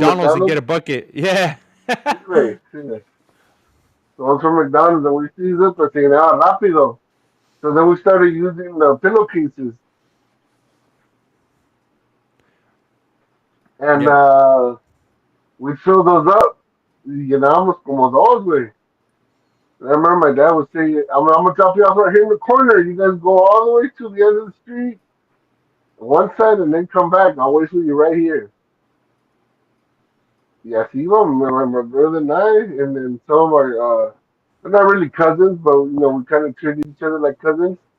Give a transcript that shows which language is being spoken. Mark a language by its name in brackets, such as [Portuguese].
[English] McDonald's and get McDonald's. a bucket. Yeah. [Spanish] Sí, güey. Sí, güey. [English] The ones from McDonald's, and we see this, but saying, ah, rápido. So then we started using the pillowcases, and Yep. we fill those up. [Spanish] Y llenábamos como dos, güey. [English] And I remember my dad would say, I'm gonna drop you off right here in the corner. You guys go all the way to the end of the street, one side, and then come back. I'll wait for you right here. Y así íbamos, my brother and I, and then some of our, we're not really cousins, but we kind of treated each other like cousins.